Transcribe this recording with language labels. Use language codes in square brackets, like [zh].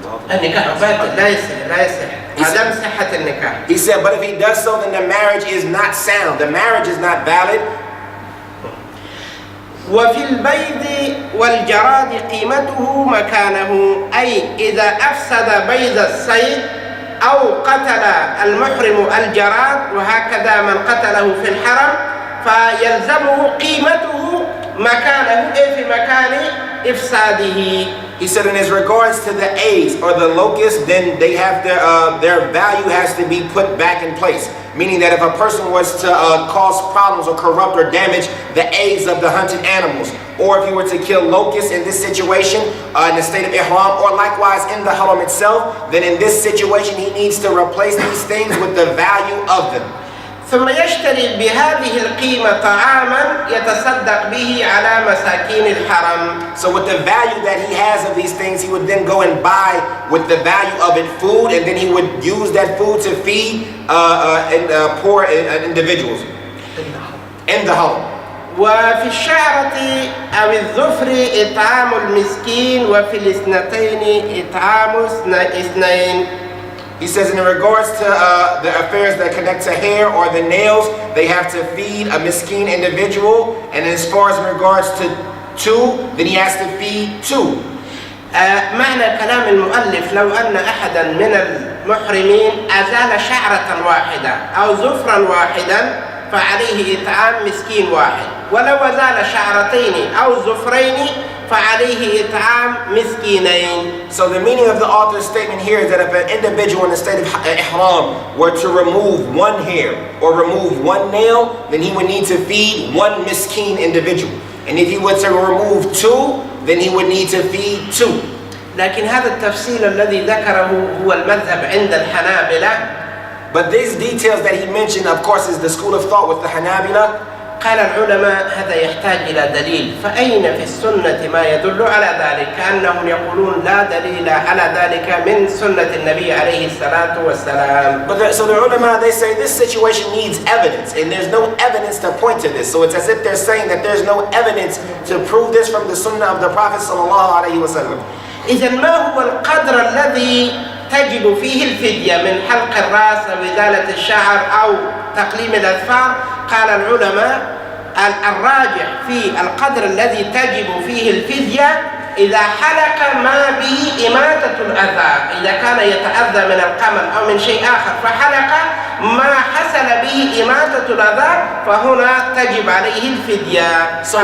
[ar] النكاح باطل، لا يصح عدم صحة النكاح. [en] He said, but if he does so, then the marriage is not sound, the marriage is not valid. [ar] وفي البيض والجراد قيمته مكانه، أي إذا أفسد بيض الصيد أو قتل المحرم الجراد، وهكذا من قتله في الحرم فيلزمه قيمته مكانه، أي في مكان إفساده. [en] He said, in as regards to the eggs or the locusts, then they have their value has to be put back in place. Meaning that if a person was to cause problems or corrupt or damage the eggs of the hunted animals, or if he were to kill locusts in this situation in the state of ihram, or likewise in the haram itself, then in this situation he needs to replace these things with the value of them. [ar] ثم يشتري بهذه القيمة طعاما يتصدق به على مساكين الحرم. [en] So with the value that he has of these things, he would then go and buy with the value of it food, and then he would use that food to feed poor individuals in the home. [ar] وفي الشعرة أو الظفر إطعام المسكين وفي الاثنتين إطعام اثنين. [en] He says in regards to the affairs that connect to hair or the nails, they have to feed a miskin individual, and as far as in regards to two, then he has to feed two. [ar] معنى كلام المؤلف لو أن أحدا من المحرمين أزال شعرة واحدة أو ظفرا واحدا فعليه إطعام مسكين واحد، ولو أزال شعرتين أو ظفرين فعليه إطعام مسكينين. [en] So the meaning of the author's statement here is that if an individual in the state of ihram were to remove one hair or remove one nail, then he would need to feed one miskin individual. And if he were to remove two, then he would need to feed two. [ar] لكن هذا التفصيل الذي ذكره هو المذهب عند الحنابلة. [en] But these details that he mentioned, of course, is the school of thought with the Hanabila. [ar] قال العلماء هذا يحتاج إلى دليل، فأين في السنة ما يدل على ذلك؟ كأنهم يقولون لا دليل على ذلك من سنة النبي عليه الصلاة والسلام. [en] So the ulama, they say this situation needs evidence, and there's no evidence to point to this. So it's as if they're saying that there's no evidence to prove this from the sunnah of the Prophet [ar] sallallahu alaihi wasallam. إذا ما هو القدر الذي تجب فيه الفدية من حلق الرأس أو إزالة الشعر أو تقليم الأظفار؟ قال العلماء الراجح في القدر الذي تجب فيه الفدية إذا حلق ما به إماتة الأذى، إذا كان يتأذى من القمل أو من شيء آخر فحلق ما حصل به إماتة الأذى فهنا تجب عليه الفدية.